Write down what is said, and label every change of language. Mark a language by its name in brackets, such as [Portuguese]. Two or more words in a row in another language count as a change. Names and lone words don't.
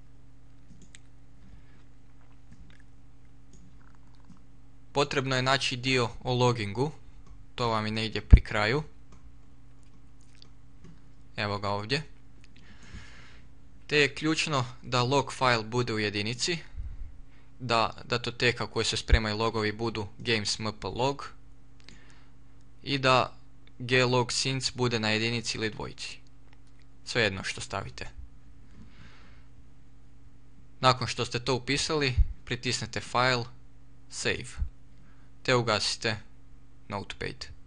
[Croatian] Potrebno je naći dio o logingu, to vam je negdje pri kraju. Evo ga ovdje. Te je ključno da [English] log file [Croatian] bude u jedinici, da datoteka u kojoj se spremaju logovi budu games.mp.log i da glog since bude na jedinici ili dvojici. Svejedno što stavite. Nakon što ste to upisali, pritisnete File, Save, te ugasite Notepad.